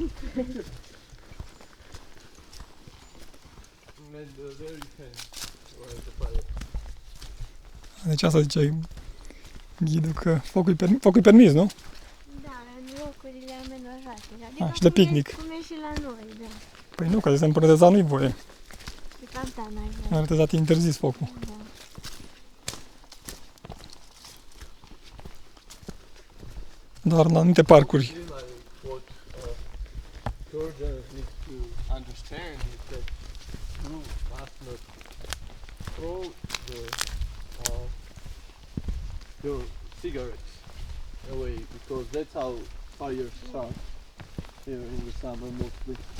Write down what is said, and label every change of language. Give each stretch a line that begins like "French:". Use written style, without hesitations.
English: And there you can light the fire.
Romanian: Deci asta zice ghidul că focul permis, nu? Da, în locurile amenajate. Adică și de picnic. Cum e și la noi, da. Păi nu, că de exemplu în Retezat nu-i voie. De cam n-ai În voie. Retezat e interzis focul. Da. Doar în anumite parcuri.
English: Like what Georgians need to understand is that you must not throw your cigarettes away because that's how fires start here in the summer mostly.